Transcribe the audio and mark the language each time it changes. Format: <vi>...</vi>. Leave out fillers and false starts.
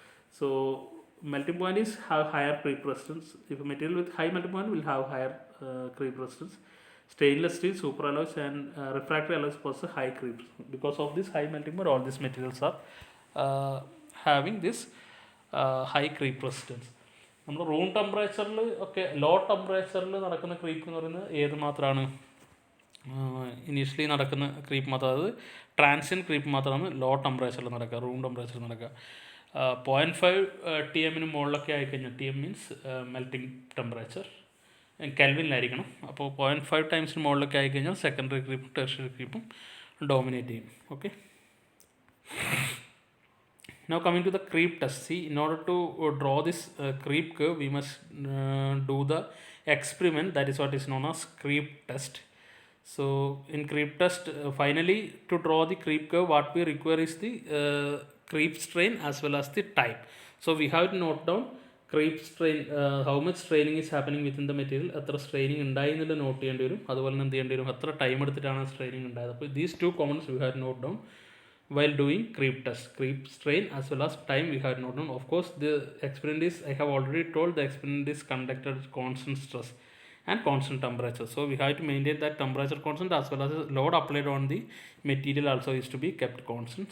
<en>So melting point is have higher creep resistance. If a material with high melting point will have higher creep resistance. Stainless steel, superalloys, and refractory alloys possess high creep. Because of this high melting point, all these materials are having this high creep resistance.</en> <ml>നമ്മൾ room ടെമ്പറേച്ചറിൽ ഒക്കെ law ടെമ്പറേച്ചറിൽ നടക്കുന്ന creep എന്ന് പറയുന്നത് ഏത് മാത്രമാണ്? Initially നടക്കുന്ന ക്രീപ്പ് മാത്രം, അതായത് ട്രാൻസിയൻ ക്രീപ്പ് മാത്രമാണ് ലോ ടെമ്പറേച്ചറിൽ നടക്കുക, റൂം ടെമ്പറേച്ചറിൽ നടക്കുക. 0.5 TM മുകളിലൊക്കെ ആയിക്കഴിഞ്ഞാൽ, TM മീൻസ് മെൽറ്റിംഗ് ടെമ്പറേച്ചർ, കെൽവിനിലായിരിക്കണം. അപ്പോൾ 0.5 ടൈംസിന് മുകളിലൊക്കെ ആയിക്കഴിഞ്ഞാൽ സെക്കൻഡറി ക്രീപ്പും ടെർഷ്യറി ക്രീപ്പും ഡോമിനേറ്റ് ചെയ്യും. Okay.</ml> <en>Now coming to the creep test. See, in order to draw this creep curve, we must do the experiment, that is what is known as creep test. So in creep test, finally to draw the creep curve, what we require is the creep strain as well as the time. So we have to note down creep strain, how much straining is happening within the material,</en> <ml>എത്ര straining ഉണ്ടായി എന്നുള്ളത് not ചെയ്യേണ്ടി വരും. അതുപോലെ തന്നെ എന്ത് ചെയ്യേണ്ടി വരും, എത്ര ടൈം എടുത്തിട്ടാണ് സ്ട്രെയിനിങ് ഉണ്ടായത്.</ml> <en>അപ്പോൾ these two components we have to note down while doing creep test. Creep strain as well as time we have noted down. Of course, the experiment is, I have already told, the experiment is conducted at constant stress and constant temperature. So we have to maintain that temperature constant as well as load applied on the material also is to be kept constant.</en>